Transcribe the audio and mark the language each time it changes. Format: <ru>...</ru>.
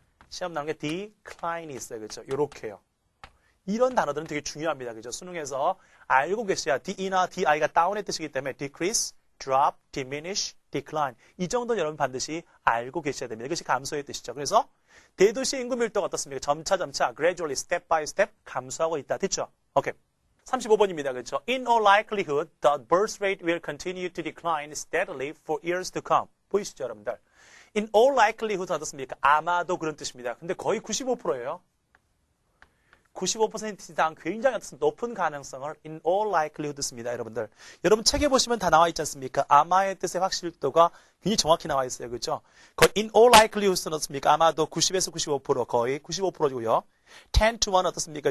<ko>시험 나오는 게 decline이 있어요. 그렇죠? 요렇게요. 이런 단어들은 되게 중요합니다. 그죠? 수능에서 알고 계셔야 D나 Di가 다운의 뜻이기 때문에 decrease, drop, diminish, decline. 이 정도는 여러분 반드시 알고 계셔야 됩니다. 이것이 감소의 뜻이죠. 그래서 대도시 인구 밀도가 어떻습니까? 점차,</ko> <en>gradually, step by step</en> <ko>감소하고 있다. 됐죠? 오케이. 35번입니다. 그렇죠?</ko> <en>In all likelihood, the birth rate will continue to decline steadily for years to come.</en> <ko>보이시죠, 여러분들?</ko> <en>In all likelihood 어떻습니까?</en> <ko>아마도 그런 뜻입니다. 근데 거의 95%예요. 95% 이상 굉장히 높은 가능성을 in all likelihood 씁니다, 여러분들. 여러분 책에 보시면 다 나와 있지 않습니까? 아마의 뜻의 확실도가 굉장히 정확히 나와 있어요. 그렇죠? 거의 in all likelihood는 어떻습니까? 아마도 90에서 95%, 거의 95%고요.</ko> <en>10 to 1</en> <ko>어떻습니까?</ko>